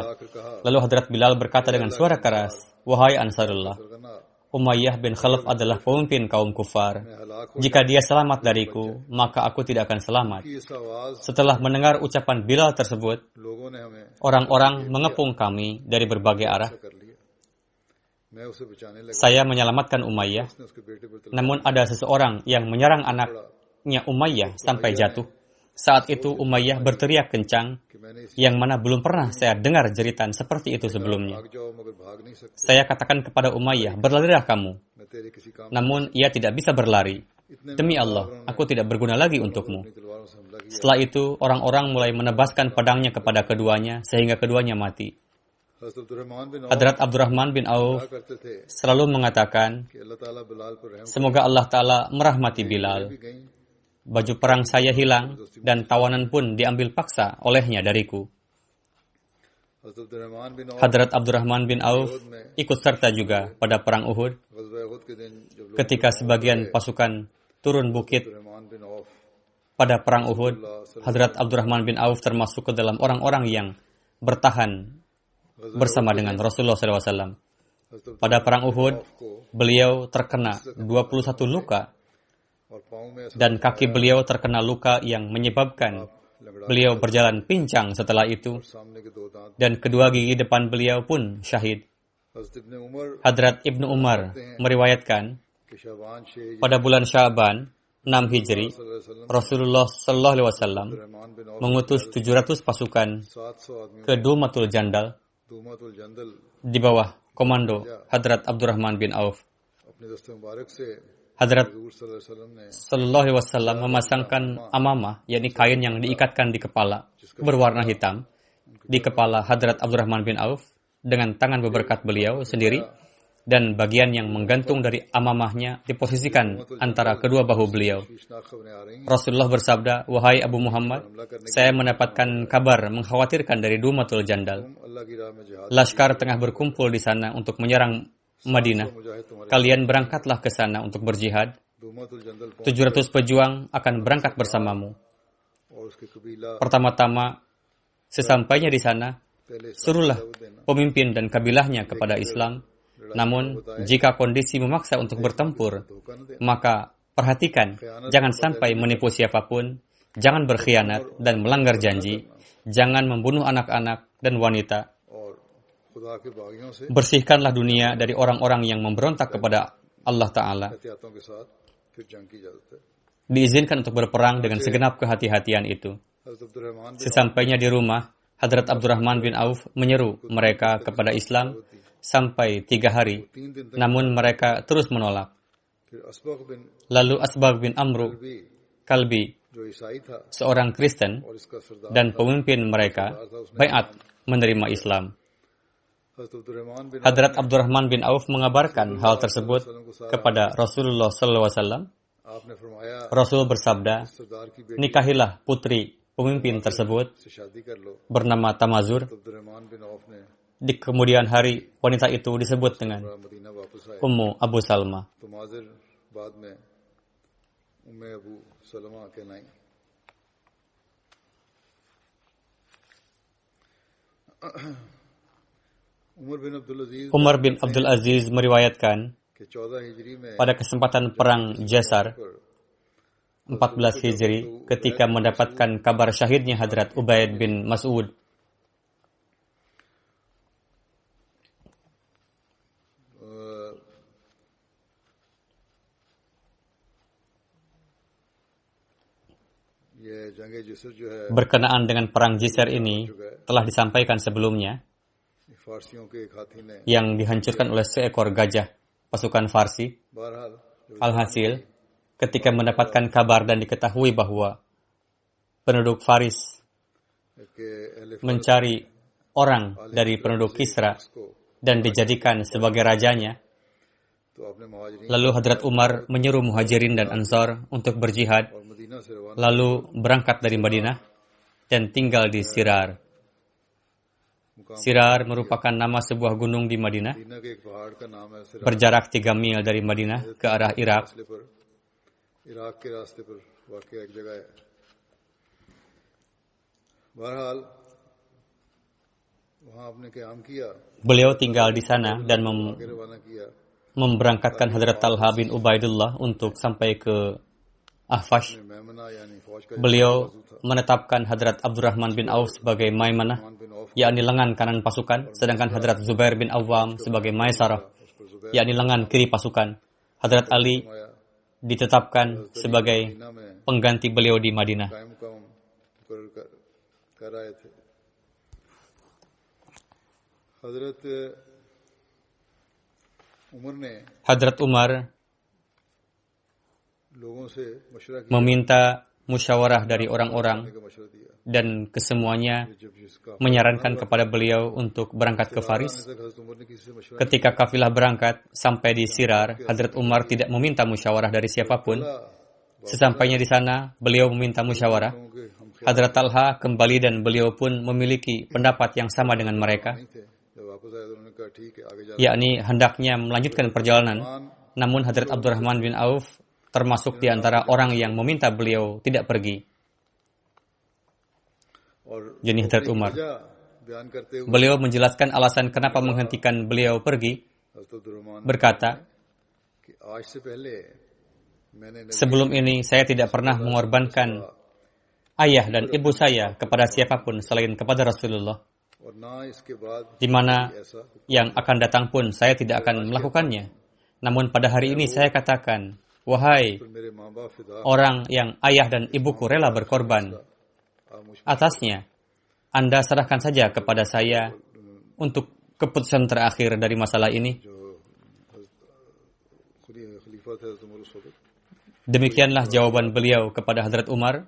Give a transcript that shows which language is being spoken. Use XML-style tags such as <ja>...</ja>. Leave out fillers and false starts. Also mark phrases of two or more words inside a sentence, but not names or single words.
<id>Lalu Hadrat Bilal berkata dengan suara keras, wahai Ansarullah, Umayyah bin Khalaf adalah pemimpin kaum kufar. Jika dia selamat dariku, maka aku tidak akan selamat.</id> <hi>इस आवाज</hi> <id>Setelah mendengar ucapan Bilal tersebut,</id> <hi>लोगों ने हमें</hi> <id>orang-orang mengepung kami dari berbagai arah.</id> <hi>कर लिया। मैं उसे बचाने लगा,</hi> <id>Saya menyelamatkan Umayyah,</id> <hi>उसने उसके बेटे पर</hi> <id>namun ada seseorang yang menyerang anaknya Umayyah sampai jatuh. Saat itu Umayyah berteriak kencang,</id> <hi>कि मैंने इस</hi> <id>yang mana belum pernah saya dengar jeritan seperti itu sebelumnya.</id> <hi>भाग जाओ मगर भाग नहीं सकते,</hi> <id>Saya katakan kepada Umayyah, berlarilah kamu.</id> <hi>मैं तेरे किसी काम</hi> <id>Namun ia tidak bisa berlari. Demi Allah, aku tidak berguna lagi untukmu.</id> <hi>अपनी तलवारों से हमला किया।</hi> <id>Setelah itu, orang-orang mulai menebaskan pedangnya kepada keduanya sehingga keduanya mati.</id> <hi>हज़रत अब्दुर्रहमान बिन औफ</hi> <id>Hadrat Abdurrahman bin Auf</id> <hi>क्या करते थे</hi> <id>selalu mengatakan,</id> <hi>कि</hi> <ar>الله تعالى</ar> <hi>बिलाल पर रहम</hi> <id>semoga</id> <ar>الله تعالى</ar> <id>merahmati Bilal.</id> <hi>भी गई।</hi> <id>Baju perang saya hilang dan tawanan pun diambil paksa olehnya dariku.</id> <hi>हज़रत अब्दुर्रहमान बिन औफ</hi> <id>Hadrat Abdurrahman bin Auf ikut serta juga pada perang Uhud</id> <hi>ग़ज़वा उहद के दिन जब लोग</hi> <id>ketika sebagian pasukan turun bukit</id> <hi>अब्दुर्रहमान बिन औफ</hi> <id>pada perang Uhud. Hadrat Abdurrahman bin Auf termasuk ke dalam orang-orang yang bertahan bersama dengan Rasulullah SAW.</id> <hi>हज़रत</hi> <id>Pada perang Uhud,</id> <hi>औफ को</hi> <id>beliau terkena 21 luka</id> <hi>और पाँव में ऐसा</hi> <id>dan kaki beliau terkena luka yang menyebabkan</id> <hi>लंगड़ा</hi> <id>beliau berjalan pincang setelah itu</id> <hi>सामने के दो दांत।</hi> <id>dan kedua gigi depan beliau pun syahid.</id> <hi>हज़रत इब्न उमर</hi> <id>Hadrat Ibnu Umar meriwayatkan</id> <hi>के शाबान 6</hi> <id>pada bulan Sya'ban 6 Hijri,</id> <hi>वसल्लम</hi> <id>Rasulullah</id> <ar>صلى الله عليه وسلم</ar> <hi>रहमान बिन औफ</hi> <id>mengutus 700 pasukan</id> <hi>700 आदमी</hi> <id>ke Dumatul Jandal</id> <hi>दूमातुल जंदल</hi> <id>di bawah komando Hadrat Abdurrahman bin Auf.</id> <hi>अपने दस्ते मुबारक से</hi> <id>Hadrat</id> <hi>हजूर</hi> <ar>صلى الله عليه وسلم</ar> <hi>ने</hi> <ar>صلى الله عليه وسلم</ar> <id>memasangkan amamah, yakni kain yang diikatkan di kepala berwarna hitam di kepala Hadrat Abdurrahman bin Auf dengan tangan beberkat beliau sendiri, dan bagian yang menggantung dari amamahnya diposisikan antara kedua bahu beliau.</id> <hi>शीशनाक खबरें आ रही हैं</hi> <id>Rasulullah bersabda, wahai Abu Muhammad, saya mendapatkan kabar mengkhawatirkan dari Dumatul Jandal.</id> <hi>अल्लाह की राह में जिहाद</hi> <id>Laskar tengah berkumpul di sana untuk menyerang Madinah.</id> <hi>मुजाहिद तुम्हारे</hi> <id>Kalian berangkatlah ke sana untuk berjihad.</id> <hi>दूमातुल जंदल</hi> <id>700 pejuang akan berangkat bersamamu.</id> <hi>और उसके कबीला</hi> <id>Pertama-tama, sesampainya di sana,</id> <hi>पहले</hi> <id>suruhlah pemimpin dan kabilahnya kepada Islam. Namun, jika kondisi memaksa untuk bertempur,</id> <hi>धोखा न देना</hi> <id>maka perhatikan, jangan sampai menipu siapapun, jangan berkhianat dan melanggar janji, jangan membunuh anak-anak dan wanita.</id> <hi>और खुदा के बागियों से</hi> <id>Bersihkanlah dunia dari orang-orang yang memberontak kepada</id> <ar>الله تعالى.</ar> <hi>एहतियातों के साथ फिर जंग की इजाजत है।</hi> <id>Diizinkan untuk berperang dengan segenap kehati-hatian itu.</id> <hi>हज़रत अब्दुर्रहमान बिन</hi> <id>Sesampainya di rumah, Hadrat Abdurrahman bin Auf menyeru mereka kepada Islam sampai 3 hari.</id> <hi>3 दिन तक</hi> <id>Namun mereka terus menolak.</id> <hi>फिर असबग बिन</hi> <id>Lalu Asbagh bin Amru</id> <hi>भी</hi> <id>Kalbi,</id> <hi>जो ईसाई था</hi> <id>seorang Kristen</id> <hi>और इसका सरदार</hi> <id>dan pemimpin mereka, baiat menerima Islam.</id> <hi>हज़रत अब्दुर्रहमान बिन</hi> <id>Hadrat Abdurrahman bin Auf mengabarkan hal tersebut kepada Rasulullah SAW.</id> <hi>आपने फरमाया</hi> <id>Rasul bersabda,</id> <hi>सरदार की बेटी</hi> <id>nikahilah putri pemimpin tersebut</id> <hi>से शादी कर लो।</hi> <id>bernama Tamazur.</id> <hi>अब्दुर्रहमान बिन औफ ने</hi> <id>Di kemudian hari, wanita itu disebut dengan</id> <hi>मदीना वापस आए</hi> <id>Ummu Abu Salma.</id> <hi>तो माजिर बाद में उम्मे अबू सलमा कहलाई।</hi> <id>Umar bin Abdul Aziz meriwayatkan</id> <hi>कि 14 हिजरी में</hi> <id>pada kesempatan perang Jasar 14 Hijri ketika mendapatkan kabar syahidnya Hadrat Ubaid bin Mas'ud.</id> <hi>ये जंग जिसर जो है</hi> <id>Berkenaan dengan perang Jisr ini telah disampaikan sebelumnya,</id> <hi>फारसियों के एक हाथी ने</hi> <id>yang dihancurkan oleh seekor gajah pasukan Farsi.</id> <hi>बहरहाल</hi> <id>Alhasil, ketika mendapatkan kabar dan diketahui bahwa penduduk Faris</id> <hi>के अहले</hi> <id>mencari orang dari penduduk Kisra</id> <hi>को</hi> <id>dan dijadikan sebagai rajanya,</id> <hi>तो अपने मुहाजिरीन</hi> <id>lalu Hadrat Umar menyeru Muhajirin dan Ansar untuk berjihad,</id> <hi>और मदीना से रवाना</hi> <id>lalu berangkat dari Madinah dan tinggal di Sirar. Sirar merupakan nama sebuah gunung di Madinah,</id> <hi>मदीना के एक पहाड़ का नाम है सिरा</hi> <id>berjarak 3 mil dari Madinah ke arah Irak.</id> <hi>रास्ते पर इराक के रास्ते पर वाकई एक जगह है। बहरहाल वहाँ आपने क़याम किया,</hi> <id>Beliau tinggal di sana dan</id> <hi>आगे रवाना किया।</hi> <id>memberangkatkan Hadrat Talha bin Ubaidullah untuk sampai ke Ahfash.</id> <hi>मैमना यानी फौज का</hi> <id>Beliau menetapkan Hadrat Abdurrahman bin Auf sebagai Maimanah, yakni lengan kanan pasukan, sedangkan Hadrat Zubair bin Awam sebagai Maisarah, yakni lengan kiri pasukan. Hadrat Ali ditetapkan sebagai pengganti beliau di Madinah.</id> <hi>कायम काम कर रहे थे। हजरत उमर ने</hi> <id>Hadrat Umar</id> <hi>लोगों से मशवरा किया,</hi> <id>meminta musyawarah dari orang-orang</id> <hi>का मशवरा दिया।</hi> <id>dan kesemuanya</id> <hi>जब जिसका</hi> <id>menyarankan kepada beliau untuk berangkat ke Faris.</id> <hi>हजरत उमर ने किसी से मशवरा</hi> <id>Ketika kafilah berangkat sampai di Sirar, Hadrat Umar tidak meminta musyawarah dari siapapun. Sesampainya di sana, beliau meminta musyawarah.</id> <hi>कि हम</hi> <id>Hadrat Talha kembali dan beliau pun memiliki pendapat yang sama dengan mereka,</id> <hi>नहीं थे। जब वापस आए तो उन्होंने कहा ठीक है आगे जा।</hi> <id>yakni hendaknya melanjutkan perjalanan. Namun Hadrat Abdurrahman bin Auf termasuk di antara orang yang meminta beliau tidak pergi.</id> <hi>और</hi> <id>Jadi Hadrat Umar.</id> <hi>वजह बयान करते हुए</hi> <id>Beliau menjelaskan alasan kenapa menghentikan beliau pergi,</id> <hi>हजरत अब्दुर्रहमान</hi> <id>berkata,</id> <hi>कि आज से पहले मैंने</hi> <id>sebelum ini saya tidak pernah mengorbankan ayah dan ibu saya kepada siapapun selain kepada Rasulullah,</id> <hi>और ना इसके बाद</hi> <id>di mana</id> <hi>ऐसा</hi> <id>yang akan datang pun saya tidak akan melakukannya. Namun pada hari ini saya katakan, wahai</id> <hi>मेरे माँ बाप फिदा</hi> <id>orang yang ayah dan ibuku rela berkorban</id> <hi>आप मुझ</hi> <id>atasnya, Anda serahkan saja kepada saya untuk keputusan terakhir dari masalah ini.</id> <hi>जो खलीफा थे हजरत उमर उस वक्त,</hi> <id>Demikianlah jawaban beliau kepada Hadrat Umar</id>